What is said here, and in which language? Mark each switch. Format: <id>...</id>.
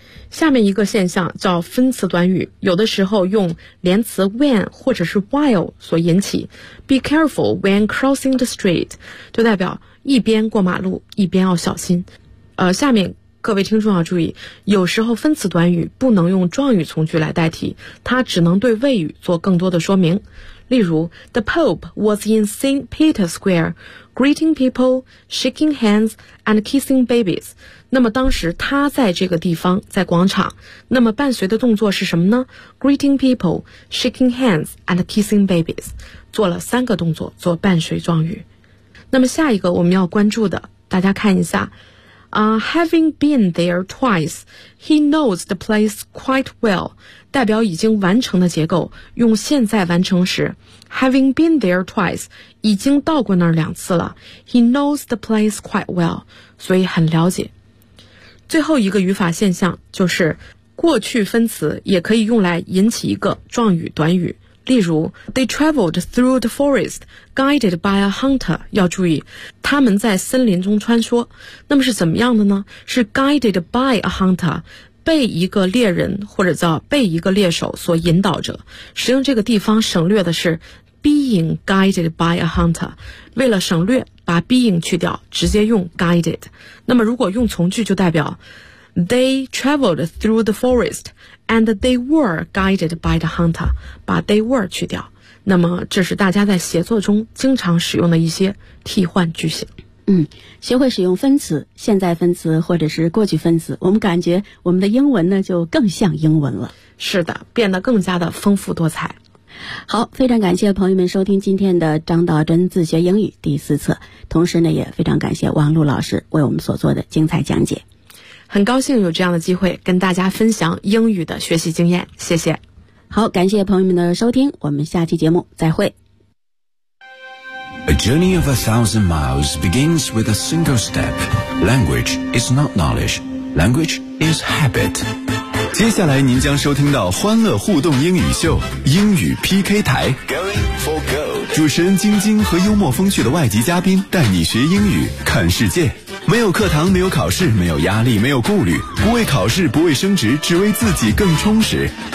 <zh>下面一个现象叫分词短语，有的时候用连词 when 或者是 while 所引起。</zh> <en>Be careful when crossing the street</en> <zh>就代表一边过马路一边要小心。下面各位听众要注意，有时候分词短语不能用状语从句来代替，它只能对谓语做更多的说明。例如</zh> <en>The Pope was in St. Peter's Square greeting people, shaking hands, and kissing babies.</en> <zh>那么当时他在这个地方，在广场，那么伴随的动作是什么呢？</zh> <en>Greeting people, shaking hands, and kissing babies.</en> <zh>做了三个动作做伴随状语。那么下一个我们要关注的，大家看一下。</zh> <en>Having been there twice, he knows the place quite well.</en> <zh>代表已经完成的结构，用现在完成时。</zh> <en>Having been there twice,</en> <zh>已经到过那儿两次了。</zh> <en>He knows the place quite well,</en> <zh>所以很了解。最后一个语法现象就是，过去分词也可以用来引起一个状语短语。例如</zh> <en>They traveled through the forest guided by a hunter，</en> <zh>要注意他们在森林中穿梭，那么是怎么样的呢？是</zh> <en>guided by a hunter，</en> <zh>被一个猎人或者叫被一个猎手所引导着，使用这个地方省略的是</zh> <en>being guided by a hunter，</en> <zh>为了省略把 being 去掉，直接用 guided。那么如果用从句就代表</zh> <en>they traveled through the forest and they were guided by the hunter，</en> <zh>把</zh> <en>they were</en> <zh>去掉。那么这是大家在写作中经常使用的一些替换句型。学会使用分词，现在分词或者是过去分词，我们感觉我们的英文呢就更像英文了。是的，变得更加的丰富多彩。好，非常感谢朋友们收听今天的张道真自学英语第四册，同时呢也非常感谢王璐老师为我们所做的精彩讲解。很高兴有这样的机会跟大家分享英语的学习经验，谢谢。好，感谢朋友们的收听，我们下期节目再会。</zh> <en>A journey of 1,000 miles begins with a single step. Language is not knowledge. Language is habit.</en> <zh>接下来您将收听到欢乐互动英语秀，英语 PK 台。</zh> <en>Going for gold.</en> <zh>主持人晶晶和幽默风趣的外籍嘉宾带你学英语，看世界。没有课堂，没有考试，没有压力，没有顾虑，不为考试，不为升职，只为自己更充实。</zh>